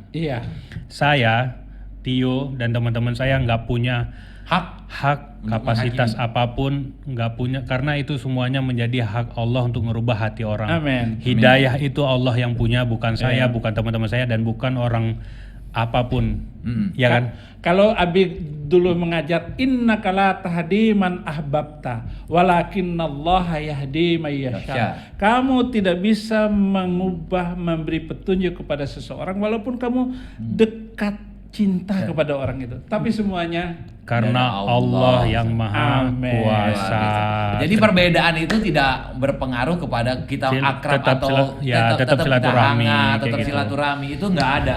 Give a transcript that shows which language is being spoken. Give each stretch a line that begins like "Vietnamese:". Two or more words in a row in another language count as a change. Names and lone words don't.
Indonesian: Saya, Tio dan teman-teman saya nggak punya hak kapasitas apapun, nggak punya, karena itu semuanya menjadi hak Allah untuk merubah hati orang. Hidayah itu Allah yang punya, bukan saya, bukan teman-teman saya, dan bukan orang apapun. Ya kan? Kalau Abi dulu mengajar
Arabic: إنك لا تهدي من أحببت ولكن الله يهدي من يشاء.
Indonesian: Kamu tidak bisa memberi petunjuk kepada seseorang walaupun kamu dekat cinta kepada orang itu. Tapi semuanya karena Allah yang Maha Kuasa. Jadi perbedaan itu tidak berpengaruh kepada kita akrab tetap silaturahmi itu nggak ada.